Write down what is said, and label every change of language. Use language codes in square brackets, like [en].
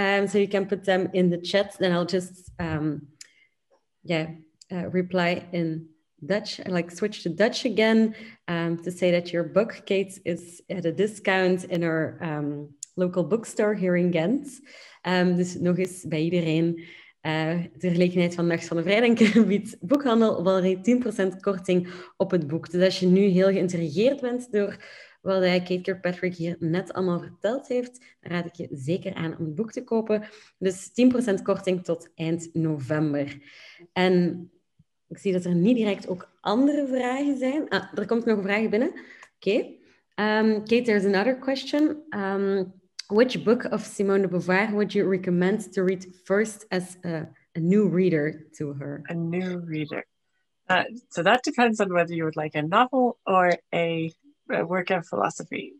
[en] So you can put them in the chat, then I'll just reply in Dutch. I switch to Dutch again to say that your book, Kate, is at a discount in our local bookstore here in Ghent. [nl] Dus nog eens bij iedereen de gelegenheid van Nacht van de Vrijdenker biedt Boekhandel Walrie 10% korting op het boek. Dus als je nu heel geïntrigeerd bent door wat Kate Kirkpatrick hier net allemaal verteld heeft, dan raad ik je zeker aan om het boek te kopen. Dus 10% korting tot eind november. En ik zie dat er niet direct ook andere vragen zijn. Er komt nog een vraag binnen. Oké. [en] Kate, there's another question. Which book of Simone de Beauvoir would you recommend to read first as a new reader to her? A new reader. So that depends on whether you would like a novel or a work of philosophy.